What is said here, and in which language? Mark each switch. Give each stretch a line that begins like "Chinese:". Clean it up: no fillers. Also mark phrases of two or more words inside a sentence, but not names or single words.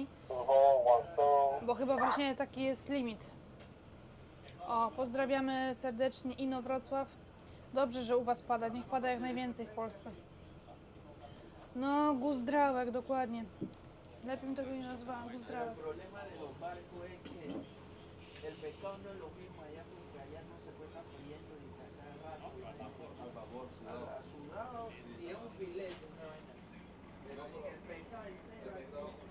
Polish: Bo chyba właśnie taki jest limit. O, pozdrawiamy serdecznie Ino Wrocław. Dobrze, że u Was pada. Niech pada jak najwięcej w Polsce. No, Guzdrałek, dokładnie. Lepiej bym tego nie nazwała, Guzdrałek.
Spanish: El problema de los barcos es que el pescado no es lo mismo allá porque allá no se puede estar friendo ni sacar rato. A sudado, si es un filete, una vaina. Pero el pescado entero.